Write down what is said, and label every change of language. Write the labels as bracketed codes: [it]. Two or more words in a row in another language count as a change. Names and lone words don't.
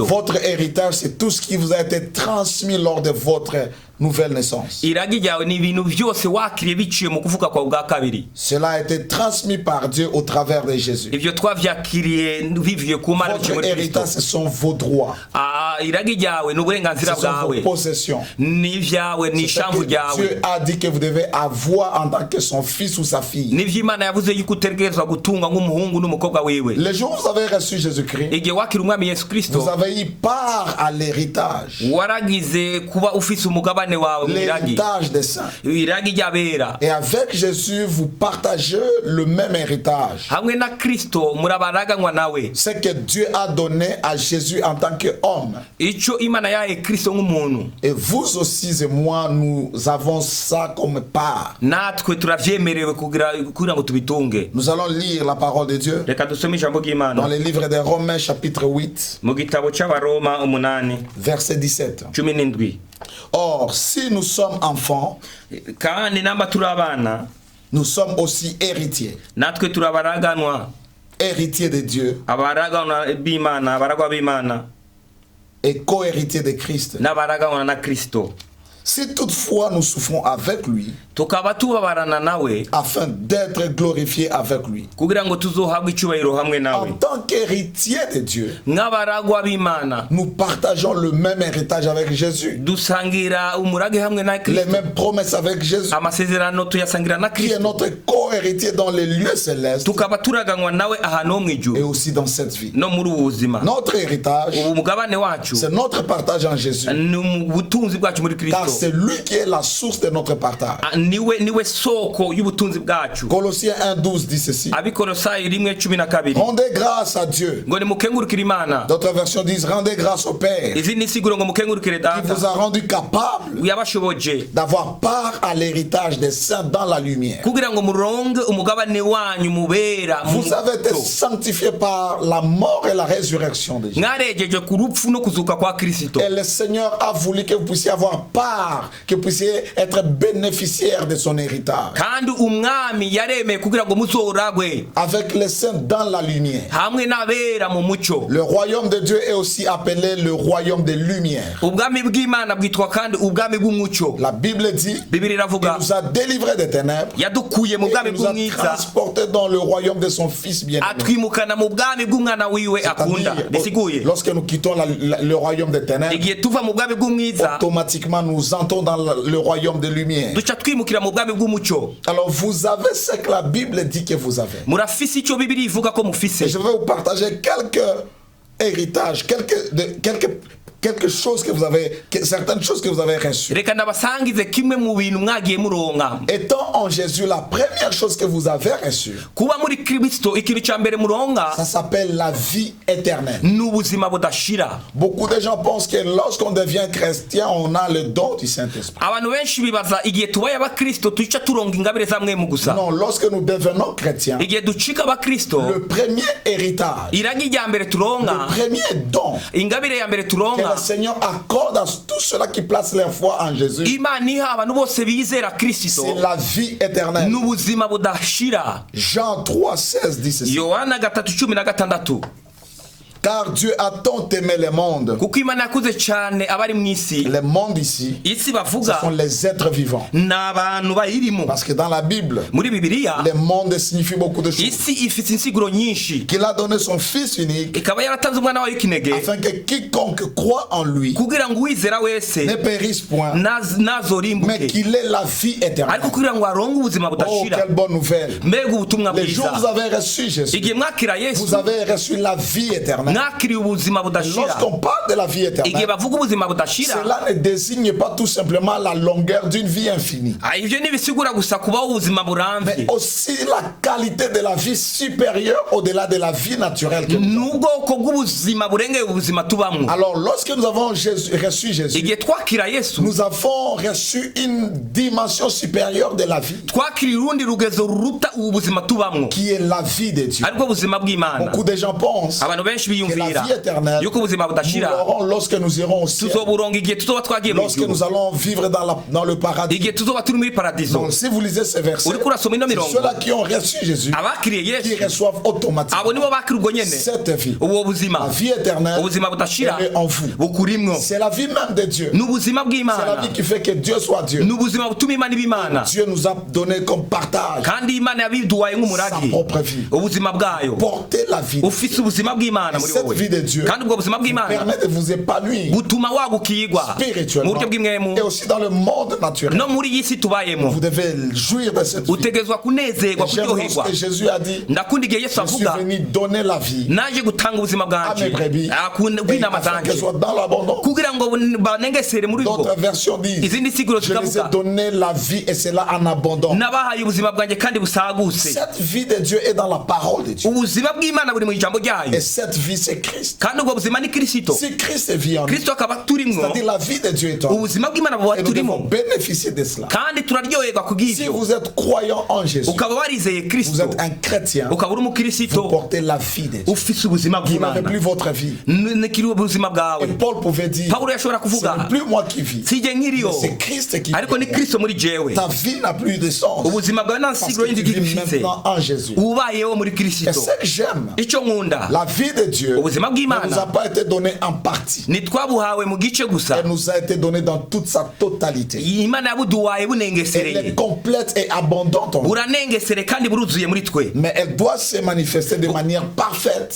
[fr] Votre héritage, c'est tout ce qui vous a été transmis lors de votre nouvelle naissance. [rn] Iragi ryawe ni ibintu byose wakiriye biciye mu kuvuka kwa bwa kabiri. [fr] Cela a été transmis par Dieu au travers de Jésus. [rn] Ivyo twavyakiriye bivuye ku Mana biciye [fr] Votre [rn] muri Kristo. [fr] héritage, ce sont vos droits. [rn] Iragi ryawe ni uburenganzira [fr] Ce sont vos [rn] bwawe. [fr] possessions. [rn] Ni vyawe ni [fr] C'est ce [rn] ishamvu [fr] que [rn] ryawe. [fr] Dieu a dit que vous devez avoir en tant que son fils ou sa fille. [rn] Nivyo Imana yavuze yuko utegerezwa gutunga nk'umuhungu n'umukobwa wiwe. [fr] Le jour où vous avez reçu Jésus-Christ, [rn] Igihe wakira umwami Yesu Kristo [fr] vous avez eu part à l'héritage. [rn] waragize kuba ufise umugabane wawe mu iragi. [fr] L'héritage des saints. [rn] Iragi ry'abera. [fr] Et avec Jésus, vous partagez le même héritage. [rn] Hamwe na Kristo murabaraganywa nawe. [fr] Ce que Dieu a donné à Jésus en tant qu'homme. [rn] Ico Imana yahaye Kristo nk'umuntu. [fr] Et vous aussi et moi, nous avons ça comme part. [rn] Natwe turavyemerewe kugira ngo tubitunge. [fr] Nous allons lire la parole de Dieu [rn] Reka dusome ijambo [fr] dans [rn] ry'Imana [fr] le livre des Romains chapitre 8, [rn] mu gitabo c'Abaroma 8 [fr] verset 17. [rn] 17. [fr] Or, si nous sommes enfants, [rn] Kandi namba turi abana [fr] nous sommes aussi héritiers. [rn] natwe turabaraganwa. [fr] Héritiers de Dieu [rn] Abaraganwa b'Imana, abaragwa b'Imana [fr] et co-héritiers de Christ. [rn] n'abaraganwa na Kristo. [fr] Si toutefois nous souffrons avec lui, [rn] Tukaba tubabarana nawe [fr] afin d'être glorifiés avec lui. [rn] kugira ngo tuzohabwe icubahiro hamwe nawe. [fr] En tant qu'héritiers de Dieu, [rn] Nk'abaragwa b'Imana [fr] nous partageons le même héritage avec Jésus. [rn] dusangira umurage hamwe na [fr] Les [rn] Kristo. [fr] mêmes promesses avec Jésus, [rn] Amasezerano tuyasangira na [fr] qui est [rn] Kristo. [fr] notre co-héritier dans les lieux célestes [rn] Tukaba turaganwa nawe ahantu ho [fr] et [rn] mw'ijuru [fr] aussi dans cette vie. [rn] no muri ubu buzima. [fr] Notre héritage, [rn] Ubu mugabane wacu [fr] c'est notre partage en Jésus. [rn] ni ubutunzi bwacu muri [fr] Car [rn] Kristo. [fr] c'est lui qui est la source de notre partage. [rn] Niwe soko y'ubutunzi bwacu. [fr] Colossiens 1,12 dit ceci. [rn] Abikolosayi 1:12 [fr] Rendez grâce à Dieu. [rn] ngo nimukengurukire Imana. [fr] D'autres versions disent rendez grâce au Père qui [rn] Izindi siguro ngo mukengurukire [fr] vous [rn] Data [fr] a rendu capable [rn] yabashoboje [fr] d'avoir part à l'héritage des saints dans la lumière. [rn] kugira ngo muronge umugabane wanyu mubera mu [fr] Vous avez été [rn] muco. [fr] sanctifiés par la mort et la résurrection de Jésus. [rn] Mwarejeje ku rupfu no kuzuka kwa Kristo. [fr] Et le Seigneur a voulu que vous puissiez avoir part part, que vous puissiez être bénéficiaire de son héritage. [rn] kandi umwami yaremeye kugira ngo muzoragwe [fr] Avec les saints dans la lumière. [rn] hamwe n'abera mu mucyo. [fr] Le royaume de Dieu est aussi appelé le royaume des lumières. [rn] ubwami bw'Imana bwitwa kandi ubwami bw'umucyo. [fr] La Bible dit [rn] Bibiri [fr] qu'il [rn] iravuga [fr] nous a délivrés des ténèbres [rn] yadukuye mu [fr] et [rn] bwami [fr] il nous a [rn] bw'umwiza [fr] transportés dans le royaume de son Fils bien-aimé. [rn] atwimukana mu bwami bw'umwana wiwe akunda. [fr] C'est-à-dire, [rn] Bisiguye [fr] lorsque nous quittons le royaume des ténèbres, [rn] igihe tuva mu bwami bw'umwiza [fr] automatiquement nous entrons dans le royaume de lumière. [rn] duca twimukira mu bwami bw'umucyo. [fr] Alors vous avez ce que la Bible dit que vous avez. [rn] murafise icyo Bibiri ivuga ko [fr] Et [rn] mufise. [fr] je vais vous partager quelques héritages, quelque chose que vous avez, certaines choses que vous avez reçues. [rn] reka ndabasangize kimwe mu bintu mwagiye muronka. [fr] Étant en Jésus, la première chose que vous avez reçue, [rn] kuba muri Kristo ikintu cya mbere muronka [fr] ça s'appelle la vie éternelle. [rn] ni ubuzima budashira. [fr] Beaucoup de gens pensent que lorsqu'on devient chrétien, on a le don du Saint-Esprit. [rn] abantu benshi bibaza igihe tubaye abakristo tuca turonga ingabire za mwemu gusa. [fr] Non, lorsque nous devenons chrétiens, [rn] igihe ducika abakristo [fr] le premier héritage, [rn] iragi rya mbere [fr] le [rn] turonka [fr] premier don [rn] ingabire ya mbere [fr] que [rn] turonka [fr] le Seigneur accorde à tous ceux-là qui placent leur foi en Jésus, [rn] Imana iha abantu bose bizera Kristo [fr] c'est la vie éternelle. [rn] n'ubuzima budashira. [fr] Jean 3,16 dit ceci. [rn] Yohana 3:16 [fr] Car Dieu a tant aimé le monde. [rn] kuko Imana yakuze cyane abari mu isi. [fr] Le monde ici, [rn] isi [fr] ce [rn] bavuga [fr] sont les êtres vivants. [rn] ni abantu bayirimo. [fr] Parce que dans la Bible, [rn] muri Bibiliya [fr] le monde signifie beaucoup de choses. [rn] isi ifite insiguro nyinshi. [fr] Qu'il a donné son Fils unique [rn] ikaba yaratanze umwana wayo w'ikinege [fr] afin que quiconque croit en lui [rn] kugira ngo uwizera wese [fr] ne périsse point, mais [rn] nazorimbuke [fr] qu'il ait la vie éternelle. [rn] ariko kugira ngo aronke ubuzima [fr] Oh, [rn] budashira. [fr] quelle bonne nouvelle. [rn] mbega ubutumwa [fr] Les jours où vous [rn] bwiza. [fr] avez reçu Jésus, [rn] igihe mwakira Yesu [fr] vous avez reçu la vie éternelle. [rn] mwakiriye ubuzima budashira. [fr] Lorsqu'on parle de la vie [rn] igihe [fr] éternelle, [rn] bavuga ubuzima budashira [fr] cela ne désigne pas tout simplement la longueur d'une vie infinie, [rn] ibyo ntibisigura gusa kubaho ubuzima [fr] mais [rn] burambye, [fr] aussi la qualité de la vie supérieure au-delà de la vie naturelle que nous avons. [rn] n'ubwoko bw'ubuzima burengeye ubuzima tubamwo. [fr] Alors, lorsque nous avons reçu Jésus, [rn] igihe twakira Yesu [fr] nous avons reçu une dimension supérieure de la vie, [rn] twakiriye urundi rugezo ruruta ubu buzima tubamwo, [fr] qui est la vie de Dieu. [rn] aribwo buzima bw'Imana. [fr] Beaucoup de gens pensent [rn] abantu benshi [fr] que la [rn] biyumvira [fr] vie éternelle, [rn] yuko ubuzima [fr] nous [rn] budashira [fr] l'aurons lorsque nous irons au ciel, [rn] tuzoburonga igihe tuzoba twagiye mu [fr] lorsque [rn] ijuru, [fr] nous allons vivre dans le paradis. [rn] igihe tuzoba turi muri paradizo. [fr] Donc, si vous lisez ces versets, [rn] uriko urasoma ino [fr] c'est [rn] mirongo [fr] ceux-là qui ont reçu Jésus [rn] abakiriye [fr] qui [rn] Yesu [fr] reçoivent [rn] abo [fr] automatiquement [rn] nibo bakira ubwo nyene [fr] cette vie. [rn] ubwo buzima. [fr] La vie éternelle, [rn] ubuzima budashira [fr] elle est en vous. [rn] bukurimwo, [fr] C'est la vie même de Dieu. [rn] n'ubuzima [fr] C'est la [rn] bw'Imana, [fr] vie qui fait que Dieu soit Dieu. [rn] n'ubuzima butuma Imana iba Imana, [fr] Dieu nous a donné comme partage [rn] kandi Imana yabiduhaye [fr] sa [rn] nk'umuragi [fr] propre vie. [rn] ubuzima bwayo. [fr] Porter la vie. [rn] ufise ubuzima bw'Imana muri [fr] Cette [rn] wowe, [fr] vie de Dieu [rn] kandi ubwo buzima bw'Imana [fr] permet de vous épanouir [rn] butuma wagukigwa mu [fr] spirituellement [rn] buryo bw'imwemu [fr] et aussi dans le monde naturel. [rn] no muri iyi si tubayemo. [fr] Vous devez jouir de cette vie. [rn] utegezwa kunezerwa [fr] Et j'aime [rn] kuryoherwa. [fr] lorsque Jésus a dit, [rn] ndakunda igihe Yesu [fr] je suis [rn] avuga [fr] venu donner la vie [rn] naje gutanga ubuzima [fr] à mes [rn] bwanje [fr] brebis [rn] bw'intama [fr] afin qu'elles [rn] zanje [fr] soient dans l'abondance. [rn] kugira ngo banengesere muri bwo. [fr] D'autres versions disent, [rn] izindi siguro [fr] je les ai [rn] zikavuga [fr] donné la vie et c'est là en abondance. [rn] nabahaye ubuzima bwanjye kandi busagutse. [fr] Cette vie de Dieu est dans la parole de Dieu. [rn] ubuzima bw'Imana buri mu ijambo ryayo, [fr] Et cette vie, c'est Christ. [rn] kandi ubwo buzima ni Kristo. [fr] Si Christ vit en nous, [rn] Kristo akaba turimwo, [fr] c'est-à-dire la vie de Dieu est en nous, [rn] ubuzima bw'Imana buba [fr] et nous devons [rn] turimo, [fr] bénéficier de cela. [rn] kandi turaryoherwa [fr] Si [rn] kubw'ibyo. [fr] vous êtes croyant en Jésus, [rn] ukaba warizeye [fr] vous [rn] Kristo, [fr] êtes un chrétien, [rn] ukaba uri [fr] vous [rn] umukristo, [fr] portez la vie de Dieu. [rn] ufise ubuzima [fr] Vous n'avez [rn] bw'Imana, [fr] plus votre vie. [rn] nikiri ubuzima bwawe. [fr] Et Paul pouvait dire, [rn] Pawulo yashobora [fr] ce [rn] kuvuga [fr] n'est plus moi qui vis, [rn] sijye nkiriyo, [fr] mais c'est Christ qui [rn] ariko ni [fr] vit. [rn] Kristo muri jewe. [fr] Ta vie n'a plus de sens [rn] ubuzima bwawe nta [fr] parce [rn] nsiguro [fr] que tu [rn] yindi [fr] vis [rn] gifise, [fr] maintenant en Jésus. [rn] ubayeho muri [fr] Et [rn] Kristo. [fr] ce que j'aime, [rn] icyo nkunda, [fr] la vie de Dieu [rn] ubuzima [fr] ne nous a [rn] bw'Imana [fr] pas été donnée en partie. [rn] ntitwabuhawe mu gice gusa, [fr] Elle nous a été donnée dans toute sa totalité. [rn] Imana yabuduhaye [fr] Elle [rn] bunengesereye, [fr] est complète et abondante en nous. [rn] buranengesere kandi buruzuye muri twe, [fr] Mais elle doit se manifester de manière parfaite